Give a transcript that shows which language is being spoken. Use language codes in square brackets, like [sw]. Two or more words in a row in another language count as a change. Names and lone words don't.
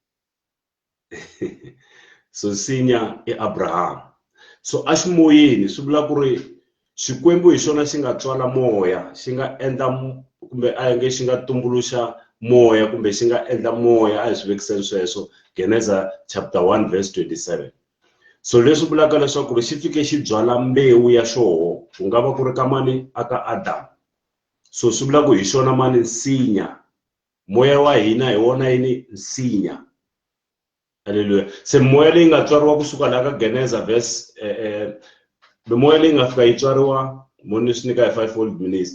[ts] So nsinya i Abraham. So a ximoyeni swi vula ku ri Xikwembu hi xona xi nga tswala moya, xi nga endla kumbe a nge xi nga tumbuluxa moya kumbe xi nga endla moya a hi swi vekiseni sweswo Genesis chapter 1 verse 27. So leswi vulaka leswaku ri xi fike xi byala mbewu ya xoho ku nga va ku ri ka mani aka Adam. So swi vula ku hi xona mani nsinya, moya wa hina hi wona yini nsinya. Haleluya. Se moya leyi nga tswariwa kusuka la ka Genesis verse mimoya leyi nga fika yi tswariwa moni swi nyika hi 5 minutes.